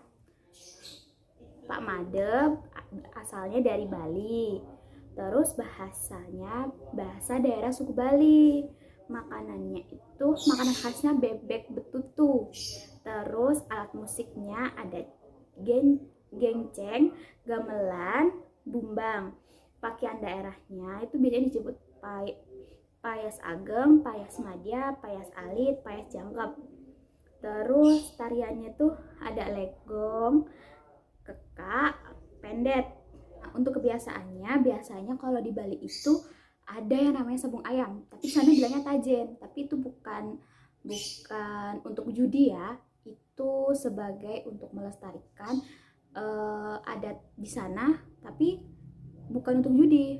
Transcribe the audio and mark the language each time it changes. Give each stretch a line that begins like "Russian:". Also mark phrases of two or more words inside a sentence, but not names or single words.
Indonesian: Pak Made asalnya dari Bali, terus bahasanya bahasa daerah suku Bali. Makanannya itu makanan khasnya bebek betutu. Terus alat musiknya ada gengceng, gamelan, bumbang. Pakaian daerahnya itu biasanya disebut payas ageng, payas madya, payas alit, payas jangkep. Terus tariannya tuh ada legong, kekak, pendet. Nah, untuk kebiasaannya biasanya kalau di Bali itu ada yang namanya sabung ayam, tapi sana bilangnya tajen. Tapi itu bukan untuk judi ya, itu sebagai untuk melestarikan adat di sana, tapi bukan untuk judi.